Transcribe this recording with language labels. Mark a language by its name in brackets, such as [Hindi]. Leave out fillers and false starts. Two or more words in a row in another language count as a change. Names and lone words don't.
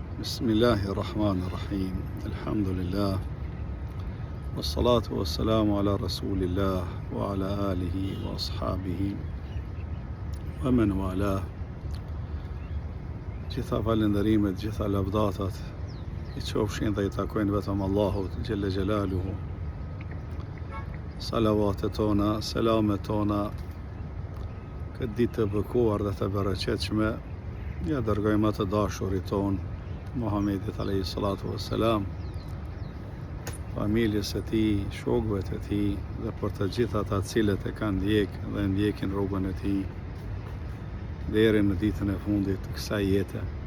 [Arabic] بسم الله الرحمن الرحيم الحمد لله والصلاة والسلام على رسول الله وعلى آله وأصحابه ومن والاه. [Albanian] Gjitha falënderimet, gjitha lavdatat I qofshin dhe I takojnë vetëm Allahut [Arabic] جل جلاله. [Albanian] Salavatet tona, selamet tona këtë ditë të bekuar dhe të bereqetshme ja dërgojmë atë dashurit ton Muhammedit [Arabic] عليه الصلاة والسلام, [Albanian] familjes e tij, shokëve të tij dhe për të gjithë ata cilët e kanë ndjekë dhe ndjekin rrugën e tij deri në ditën e fundit të kësaj jete.